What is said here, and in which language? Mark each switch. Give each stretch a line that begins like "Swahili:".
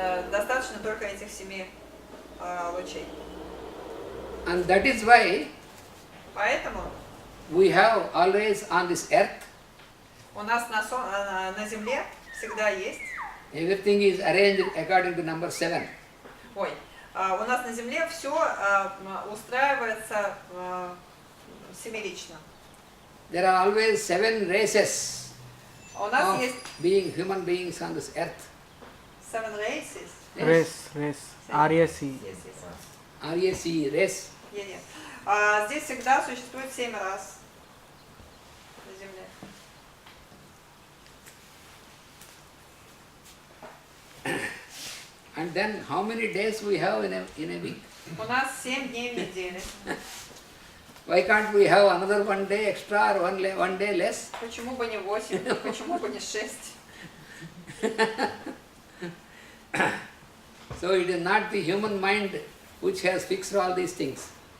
Russian: достаточно только этих 7 лучей.
English: And that is why
Russian: Поэтому
English: we have always on this earth,
Russian: у нас на Земле всегда есть,
English: everything is arranged according to number 7.
Russian: у нас на Земле все устраивается семерично.
English: There are always 7 races
Russian: У нас
English: of
Russian: есть
English: human beings on this earth. 7 races. Race. R-A-C. Yes. RAC, race.
Russian: Нет. Здесь всегда существует 7 рас на Земле.
English: And then how many days we have in a week?
Russian: У нас 7 дней в неделе.
English: Why can't we have another 1 day extra or one day less?
Russian: Почему бы не 8 дней, почему бы не 6?
English: So it is not the human mind which has fixed all these things.